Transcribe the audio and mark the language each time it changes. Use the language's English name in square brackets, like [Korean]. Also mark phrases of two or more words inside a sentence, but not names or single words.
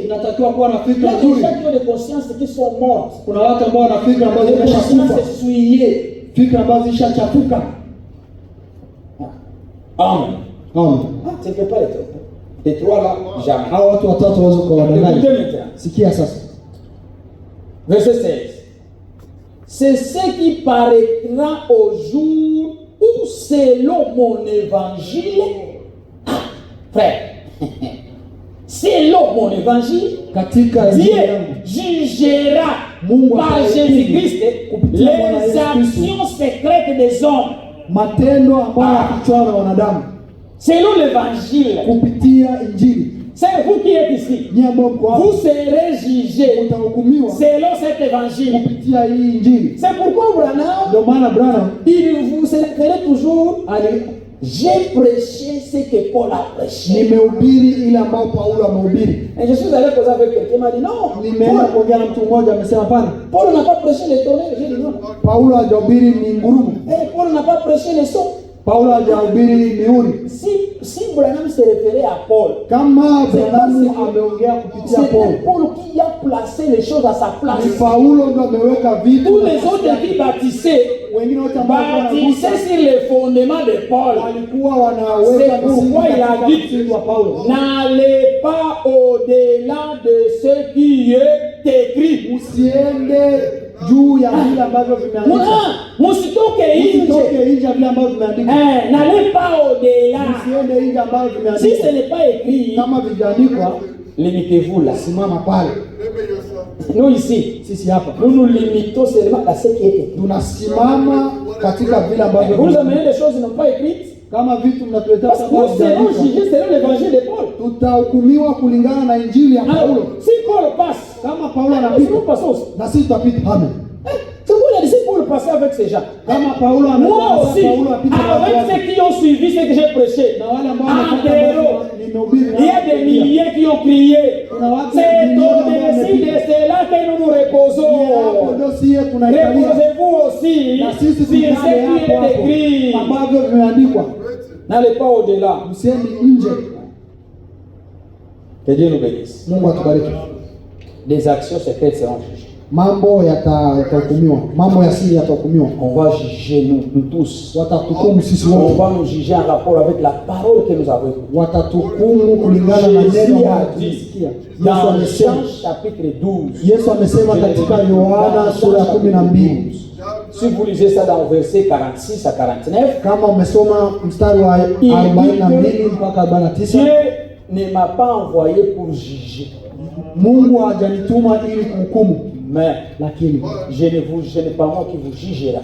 [Swahili] Tunatakiwa kuwa na fikra nzuri. nzuri. [French] Il y a des consciences qui sont mortes. [Swahili] Kuna watu ambao wana fikra ambazo zimeshakufa. [French] C'est souillé. [Swahili] Fikra ambazo zishachafuka. Amen. Amen. [French] Tu ne peux pas les tromper. Les trois là, jamais. [Swahili] Hao watu watatu waweze kuwadanganya. Sikia sasa. [French] Verset 16. C'est ce qui paraîtra au jour où ou selon mon évangile, frère, selon mon évangile, [Swahili] katika [French] Dieu [Swahili] injili yangu [French] jugera [Swahili] Mungu [French] par [Swahili] atahukumu Jésus-Christ kupitia Bwana [French] les [Swahili] Yesu Kristo [French] actions secrètes des hommes. [Swahili] matendo ambayo yafichwa na wanadamu [French] Selon l'évangile, [Swahili] kupitia injili. [French] c'est vous qui êtes ici. [Swahili] Nyie ambao mko hapa [French] Vous serez jugés [Swahili] utahukumiwa [French] selon cet évangile. [Swahili] kupitia hii injili. [French] C'est pourquoi Branham, [Swahili] Ndio maana Branham [French] il vous se référait toujours à j'ai prêché ce que Paul a prêché. [Swahili] nimehubiri ile ambayo Paulo amehubiri. [French] Et je suis allé causer avec quelqu'un, il m'a dit non, [Swahili] Nimeenda kuongea na mtu mmoja amesema pana, [French] Paul n'a pas prêché les tonnerres. J'ai dit non. [Swahili] Paulo hajahubiri ni ngurumo. [French] Paul n'a pas prêché les sons. [Swahili] Paulo hajahubiri miuni. [French] Si Branham se référait à Paul, [Swahili] Kama Branham ameongea kupitia [French] c'était [Swahili] Paulo, [French] Paul qui a placé les choses à sa place. [Swahili] ni Paulo ndo ameweka vitu. [French] Tous les autres qui bâtissaient, [Swahili] Wengine wote ambao [French] bâtissaient sur les fondements de Paul. [Swahili] walikuwa wanaweka [French] C'est pourquoi il a dit [Swahili] msingi wa Paulo. [French] n'allez pas au-delà de ce qui est écrit. [Swahili] Usiende juu ya vile ambavyo vimeandikwa. Musitoke nje. Usitoke nje ya vile ambavyo vimeandikwa. [French] N'allez pas au-delà. [Swahili] Usiende nje ambavyo [French] Si ce [Swahili] vimeandikwa. [French] n'est pas écrit, [Swahili] Kama vijaandikwa, [French] limitez-vous là. [Swahili] simama pale. [English] Limit yourself. [French] Nous ici, [Swahili] Sisi hapa [French] nous nous limitons seulement à ce qui est écrit. [Swahili] tunasimama katika vile ambavyo [French] Vous nous amenez des choses qui n'ont pas écrites. [Swahili] kama vitu mnatuletea [French] Parce que nous serons jugés selon l'évangile de Paul. [Swahili] tutahukumiwa kulingana na injili ya [French] Alors, [Swahili] Paulo. [French] si Paul passe, [Swahili] Kama Paulo [French] nous [Swahili] anapita [French] passons. [Swahili] na sisi tutapita. Amen. [French] C'est quoi il a dit, si Paul passait avec ces gens. [Swahili] Kama Paulo [French] Moi [Swahili] anapita, [French] aussi, [Swahili] Paulo apita na watu [French] avec [Swahili] wake. [French] ceux qui ont suivi ce que j'ai prêché, [Swahili] Na wale ambao [French] en [Swahili] wanafuata [French] héros, [Swahili] ambao nimehubiri [French] il y a des milliers qui ont crié. [Swahili] Kuna watu [French] C'est [Swahili] milioni ambao [French] au-dessus de [Swahili] wamepita. [French] cela que nous nous reposons. [Swahili] Hapo ndio sisi tunaikalia. [French] Reposez-vous aussi [Swahili] Na sisi [French] sur ce qui [Swahili] tukale hapo [French] est écrit. [Swahili] hapo ambavyo vimeandikwa. [French] N'allez pas au-delà. [Swahili] Msiendi nje. [French] Que Dieu nous bénisse. [Swahili] Mungu atubariki. [French] Les actions secrètes seront jugées. [Swahili] Mambo yatahukumiwa. Mambo ya siri yatahukumiwa. [French] On va juger nous tous. [Swahili] Watatuhukumu sisi [French] On [Swahili] wote. [French] va nous juger en rapport avec la parole que nous avons écoutée. [Swahili] Watatuhukumu kulingana na neno ambalo tumesikia. Yesu [French] Dans [Swahili] amesema. [French] Jean chapitre 12. [Swahili] Yesu amesema katika Yohana sura ya 12. [French] Si vous lisez ça dans verset 46 à 49, [Swahili] Kama umesoma mstari wa 42 mpaka 49, [French] Dieu ne m'a pas envoyé pour juger, [Swahili] Mungu hajanituma ili kuhukumu, [French] mais [Swahili] lakini [French] je ne pas moi qui vous jugera.